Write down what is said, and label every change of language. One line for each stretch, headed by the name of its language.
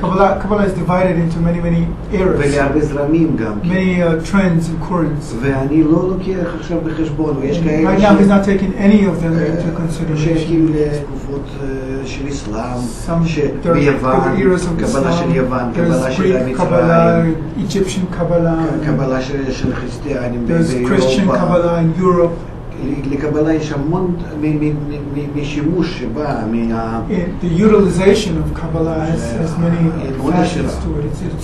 English: Kabbalah is divided into many eras.
Hebrew: ולהרבה זרמים גם כן.
English: Many trends and currents.
Hebrew: ואני לא לוקח עכשיו בחשבון, ויש כאלה
English: Right now he's not taking any of them into consideration.
Hebrew: שייכים לתקופות של אסלאם, ביוון, קבלה של יוון, קבלה של
English: Greek Kabbalah, Egyptian Kabbalah,
Hebrew: קבלה של חריסטיאנים
English: there's Christian Kabbalah in Europe.
Hebrew: לקבלה יש המון משימוש שבא
English: The utilization of Kabbalah has many facets to it.